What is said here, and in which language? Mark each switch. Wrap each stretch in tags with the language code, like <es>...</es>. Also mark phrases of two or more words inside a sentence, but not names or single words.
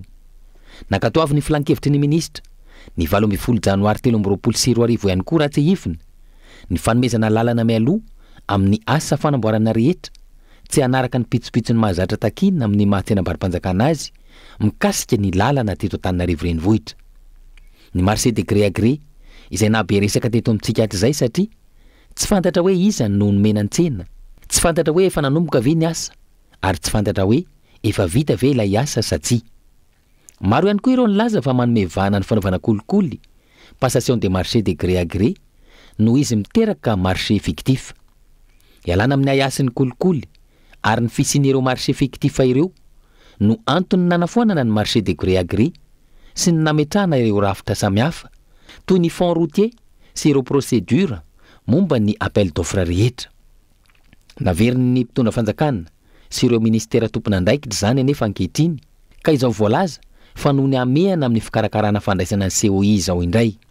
<mg>Nakatoavy ny filan-kevitry ny ministra ny 20 janoary 2024 ihany koa raha tsy hifina ny fanomezana lalana mialoha amin'ny asa fanamboarana rehetra tsy hanaraka ny pitsopitsony mahazatra takiana amin'ny mahatsenam-baro-panjakana azy mikasika ny lalana teto Antananarivo renivohitra. Ny</mg> <fr>marché de gré à gré</fr> <mg>izay nabe resaka teto amintsika hatr'izay satria tsy fantatra hoe iza no nomena an-tsena, tsy fantatra hoe efa nanomboka ve ny asa ary tsy fantatra hoe efa vita ve ilay asa sa tsia. Maro ihany koa ireo nilaza fa manome vahana ny fanaovana kolikoly,</mg> <fr>passation de marché de gré à gré</fr> <mg>noho izy miteraka</mg> <fr>marché fictif.</fr> <mg>Ialana amin'ny ayasin'ny kolikoly ary ny fisian'ireo</mg> <fr>marché fictif</fr> <mg>ireo no antony nanafoanana ny</mg> <fr>marché de gré à gré</fr> <mg>sy ny nametrahana ireo rafitra samihafa toy ny</mg> <fr>fond routier</fr> <mg>sy ireo procédure momba ny</mg> <fr>appel d'offre</fr> <mg>rehetra. Naveriny ny mpitondra fanjakana sy ireo ministera tompon'andraikitra zany anefa ankehitriny ka izao voalaza fa noho ny amehana amin'ny fikarakarana fandraisana ny COI izao indray.</mg>